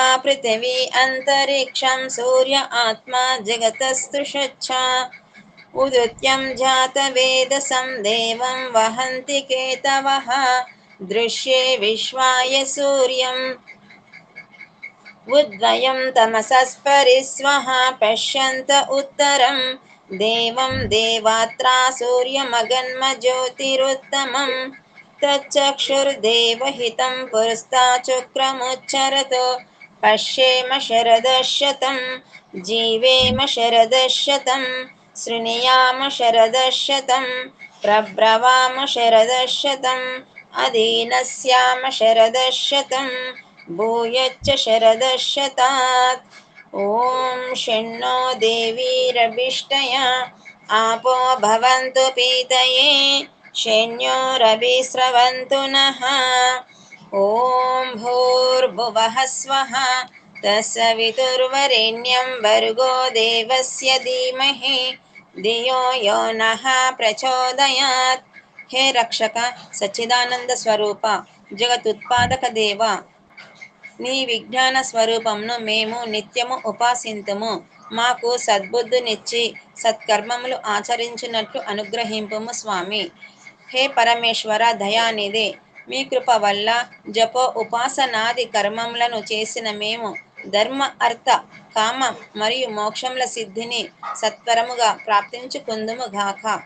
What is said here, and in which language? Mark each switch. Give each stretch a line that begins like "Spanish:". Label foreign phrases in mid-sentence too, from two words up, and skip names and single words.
Sanskrit: पृथिवी अन्तरिक्षं सूर्य आत्मा जगतस्तु शुच्छा उदुत्यं जातवेदसं देवं वहन्ति केतवः दृश्ये विश्वाय सूर्यम् उद्वयं तमसस्परिस्वः पश्यन्त उत्तरं దేవం దేవాత్రా సూర్యమగన్మజ్యోతిరుత్తమం తచ్చక్షుర్దేవహితం పురస్తాచుక్రముచ్చరతో పశ్యేమ శరదశతం జీవేమ శరదశతం శృణుయామ శరదశతం ప్రబ్రవామ శరదశతం అధీనస్యామ శరదశతం భూయచ్చ శరదశతాత్. ఓం షణ్ణో దేవీరభిష్టయా आपो भवन्तु पीतये शन्योरभिस्रवन्तु नः. ॐ भूर्भुवः स्वः तत्सवितुर्वरेण्यं भर्गो देवस्य धीमहि धियो यो नः प्रचोदयात्.
Hindi: हे रक्षक सच्चिदानंद स्वरूप जगतुत्पादक देव,
Telugu: నీ విజ్ఞాన స్వరూపంను మేము నిత్యము ఉపాసింతుము. మాకు సద్బుద్ధినిచ్చి సత్కర్మములు ఆచరించినట్లు అనుగ్రహింపుము స్వామి. హే పరమేశ్వర దయానిధి, మీ కృప వల్ల జపో ఉపాసనాది కర్మములను చేసిన మేము ధర్మ అర్థ కామ మరియు మోక్షముల సిద్ధిని సత్వరముగా ప్రాప్తించుకుందుము గాక.